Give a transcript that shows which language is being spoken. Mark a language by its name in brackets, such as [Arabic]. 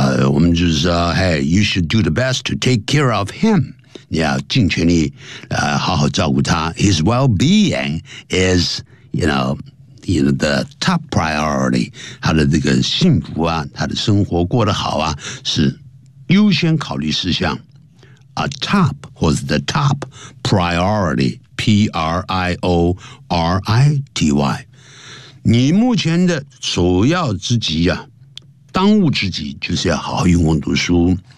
[Chinese] 我们就是说 [English] ，Hey， you should do the best to take care of him. [Chinese] 你要尽全力好好照顾他。 [English] His well-being is, you know, the top priority. [Chinese] 他的这个幸福啊，他的生活过得好啊，是优先考虑事项。 [English] A top, [Chinese] 或者 [English] the top priority, P-R-I-O-R-I-T-Y. [Chinese] 你目前的首要之急啊，当务之急就是要好好用功读书。